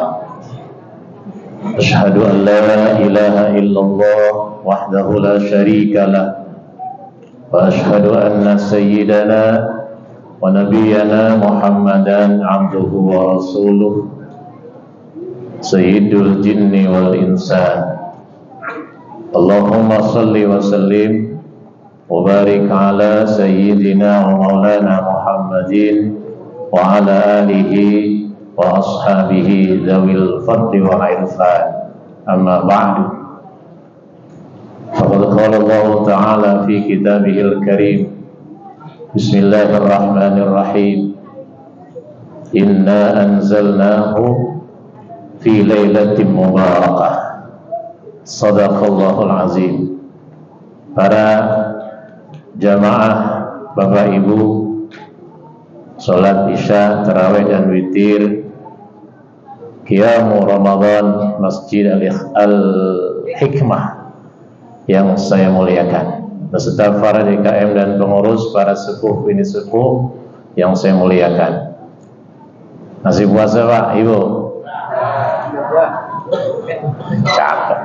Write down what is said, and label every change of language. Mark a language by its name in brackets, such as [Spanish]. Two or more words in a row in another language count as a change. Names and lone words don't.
[Arabic] أشهد أن لا إله إلا الله وحده لا شريك له وأشهد أن سيدنا ونبينا محمدا عبده ورسوله سيد الجن والإنس. اللهم صل وسلم وبارك على سيدنا ومولانا محمد وعلى آله وأصحابه ذوي الفضل والعرفان. أما بعد. فقد قال الله تعالى في كتابه الكريم. بسم الله الرحمن الرحيم إنا أنزلناه في ليلة مباركة. صدق الله العظيم. [Indonesian] Para jamaah Bapak Ibu, salat Isya, tarawih dan witir, Qiyamu Ramadan Masjid Al-Hikmah yang saya muliakan, beserta para DKM dan pengurus, para sepuh bini sepuh yang saya muliakan. Masih puasa Pak, Ibu? Cakep.